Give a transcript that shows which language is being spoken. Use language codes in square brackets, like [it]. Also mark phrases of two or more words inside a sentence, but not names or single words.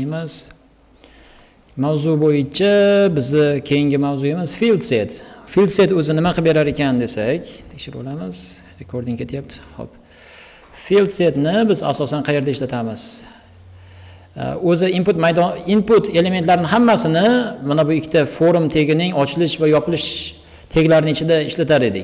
[uz] boshlaymiz. Mavzu bo'yicha bizni keyingi mavzuyimiz [en] field set. Field set [uz] o'zi nima qilib berar ekan desak, tekshirib olamiz. Recording ketyapti. Xo'p. [en] Field setni [uz] biz asosan qayerda ishlatamiz? O'zi input elementlarning hammasini mana bu ikkita forum tagining ochilish va yopilish taglarining ichida ishlatar edik.